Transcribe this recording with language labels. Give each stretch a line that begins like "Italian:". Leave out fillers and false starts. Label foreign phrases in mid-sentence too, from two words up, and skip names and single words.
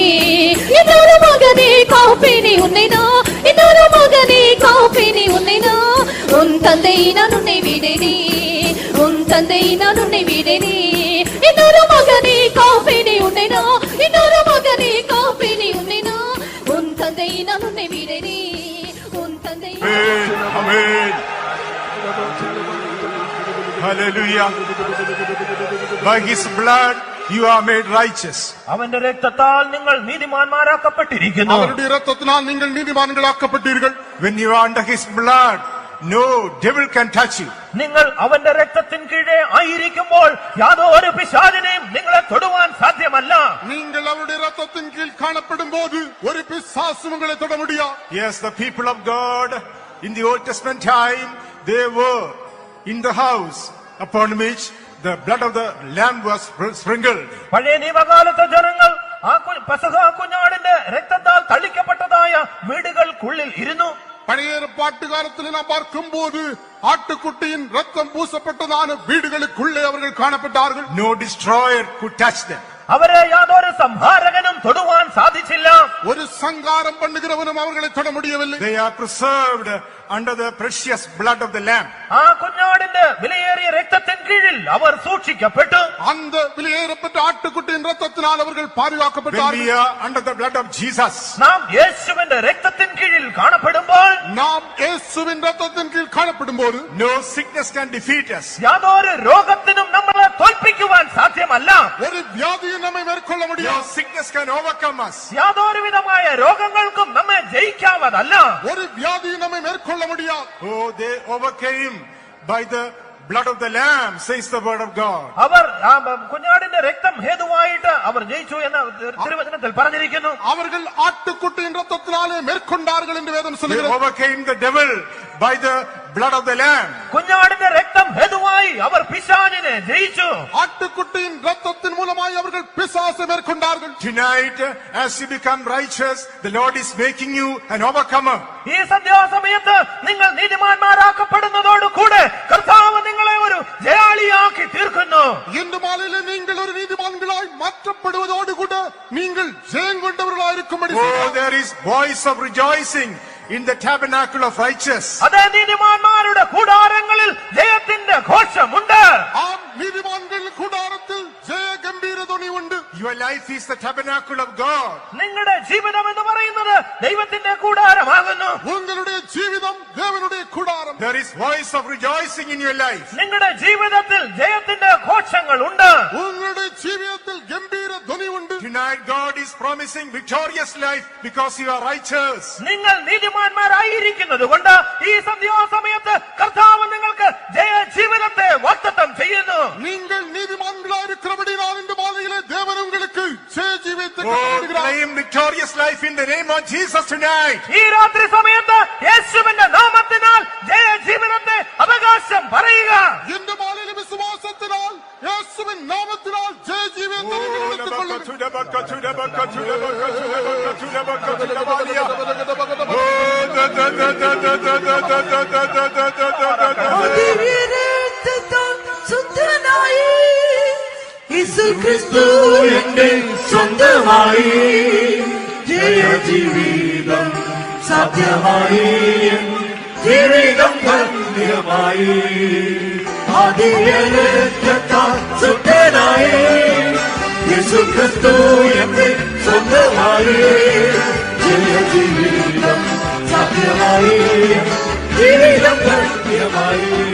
Tamil: இன்னொரு மகனே காப்பினி உன்னை நான், இன்னொரு மகனே காப்பினி உன்னை நான். உன் தந்தை நான் உன்னை விடேனே, உன் தந்தை நான் உன்னை விடேனே. இன்னொரு மகனே காப்பினி உன்னை நான், இன்னொரு மகனே காப்பினி உன்னை நான். உன் தந்தை நான் உன்னை விடேனே, உன் தந்தை.
English: Amen. Hallelujah. By his blood you are made righteous.
Malayalam: അവന്റെ രക്തത്താൽ നിങ്ങൾ നീതിമാന്മാരാക്കപ്പെട്ടിരിക്കുന്നു.
Tamil: அவருடைய ரத்தத்தினால் நீங்கள் நீதிமான்களாக்கப்பட்டீர்கள்.
English: When you are under his blood, no devil can touch you.
Malayalam: നിങ്ങൾ അവന്റെ രക്തത്തിൻ കീഴെ ആയിരിക്കുമ്പോൾ യാതൊരു പിശാചിനെയും നിങ്ങളെ തൊടുവാൻ സാധ്യമല്ല.
Tamil: நீங்கள் அவருடைய ரத்தத்தின் கீழ் காணப்படும் போது ஒரு பிசாசும் உங்களை தொட முடியாது.
English: Yes, the people of God in the Old Testament time, they were in the house upon which the blood of the lamb was sprinkled.
Malayalam: പഴയ നിയമകാലത്തെ ജനങ്ങൾ ആ പെസഹ കുഞ്ഞാടിന്റെ രക്തത്താൽ തളിക്കപ്പെട്ടതായ വീടുകൾക്കുള്ളിൽ ഇരുന്നു.
Tamil: பழைய ஏற்பாட்டு காலத்தில் நாம் பார்க்கும் போது ஆட்டுக்குட்டியின் ரத்தம் பூசப்பட்டதான வீடுகளுக்குள்ளே அவர்கள் காணப்பட்டார்கள்.
English: No destroyer could touch them.
Malayalam: അവരെ യാതൊരു സംഹാരകനും തൊടുവാൻ സാധിച്ചില്ല.
Tamil: ஒரு சங்காரம் பண்ணுகிறவனும் அவர்களை தொட முடியவில்லை.
English: They are preserved under the precious blood of the Lamb.
Malayalam: ആ കുഞ്ഞാടിന്റെ വിലയേറിയ രക്തത്തിൻ കീഴിൽ അവർ സൂക്ഷിക്കപ്പെട്ടു.
Tamil: அந்த விலையேறப்பட்ட ஆட்டுக்குட்டியின் ரத்தத்தினால் அவர்கள்
English: When
Tamil: பாதுகாக்கப்பட்டார்கள்.
English: we are under the blood of Jesus,
Malayalam: നാം യേശുവിന്റെ രക്തത്തിൻ കീഴിൽ കാണപ്പെടുമ്പോൾ
Tamil: நாம் இயேசுவின் ரத்தத்தின் கீழ் காணப்படும்போது
English: no sickness can defeat us.
Malayalam: യാതൊരു രോഗത്തിനും നമ്മളെ തോൽപ്പിക്കുവാൻ സാധ്യമല്ല.
Tamil: ஒரு வியாதியை நம்மை மேற்கொள்ள
English: No
Tamil: முடியாது.
English: sickness can overcome us.
Malayalam: യാതൊരു വിധമായ രോഗങ്ങൾക്കും നമ്മെ ജയിക്കാവതല്ല.
Tamil: ஒரு வியாதியை நம்மை மேற்கொள்ள முடியாது.
English: Oh, they overcame by the blood of the Lamb, says the word of God.
Malayalam: അവർ ആ കുഞ്ഞാടിന്റെ രക്തം ഹേതുവായിട്ട് അവർ ജയിച്ചു എന്ന് തിരുവചനത്തിൽ പറഞ്ഞിരിക്കുന്നു.
Tamil: அவர்கள் ஆட்டுக்குட்டியின் ரத்தத்தினாலே மேற்கொண்டார்கள் என்று வேதம்
English: They
Tamil: சொல்கிறது.
English: overcame the devil by the blood of the Lamb.
Malayalam: കുഞ്ഞാടിന്റെ രക്തം ഹേതുവായി അവർ പിശാചിനെ ജയിച്ചു.
Tamil: ஆட்டுக்குட்டியின் ரத்தத்தின் மூலமாய் அவர்கள் பிசாசை மேற்கொண்டார்கள்.
English: Tonight, as you become righteous, the Lord is making you an overcomer.
Malayalam: ഈ സന്ധ്യാസമയത്ത് നിങ്ങൾ നീതിമാന്മാരാക്കപ്പെടുന്നതോടുകൂടെ കർത്താവ് നിങ്ങളെ ഒരു ജയാളിയാക്കി തീർക്കുന്നു.
Tamil: இன்று மாலையிலே நீங்கள் ஒரு நீதிமான்களாய் மாற்றப்படுவதோடு கூட நீங்கள் ஜெயம் கொண்டவர்களாயிருக்கும்படி
English: Oh, there is voice of rejoicing in the tabernacle of righteous.
Malayalam: അതേ നീതിമാന്മാരുടെ കൂടാരങ്ങളിൽ ജയത്തിന്റെ ഘോഷമുണ്ട്.
Tamil: ஆம், நீதிமான்கள் கூடாரத்தில் ஜெய கம்பீர துணி உண்டு.
English: Your life is the tabernacle of God.
Malayalam: നിങ്ങളുടെ ജീവിതം എന്ന് പറയുന്നത് ദൈവത്തിന്റെ കൂടാരമാകുന്നു.
Tamil: உங்களுடைய ஜீவிதம் தேவனுடைய கூடாரம்.
English: There is voice of rejoicing in your life.
Malayalam: നിങ്ങളുടെ ജീവിതത്തിൽ ജയത്തിന്റെ ഘോഷങ്ങൾ ഉണ്ട്.
Tamil: உங்களுடைய ஜீவிதத்தில் கம்பீர துணி உண்டு.
English: Tonight, God is promising victorious life because you are righteous.
Malayalam: നിങ്ങൾ നീതിമാന്മാരായിരിക്കുന്നത് കൊണ്ട് ഈ സന്ധ്യാസമയത്ത് കർത്താവ് നിങ്ങൾക്ക് ജയ ജീവിതത്തെ വാഗ്ദത്തം ചെയ്യുന്നു.
Tamil: நீங்கள் நீதிமான்களாயிருக்கிறபடியால் இந்த மாலையிலே தேவன் உங்களுக்கு ஜெய ஜீவிதத்தை
English: Oh,
Tamil: கொடுக்கிறார்.
English: claim victorious life in the name of Jesus tonight.
Malayalam: ഈ രാത്രി സമയത്ത് യേശുവിന്റെ നാമത്തിനാൽ ജയ ജീവിതത്തെ അവകാശം പറയുക.
Tamil: இந்த மாலையிலே விசுவாசத்தினால் இயேசுவின் நாமத்தினால் ஜெய ஜீவிதத்தை நீங்கள் எடுத்துக்கொள்ளுங்கள்.
Malayalam: ശുദ്ധനായി യേശുക്രിസ്തു എന്റെ സ്വന്തമായി ജയ ജീവിതം സാധ്യമായി ജീവിതം ധന്യമായി ശുദ്ധനായി യേശുക്രിസ്തു എന്റെ സ്വന്തമായി ജയ ജീവിതം സാധ്യമായി ജീവിതം ധന്യമായി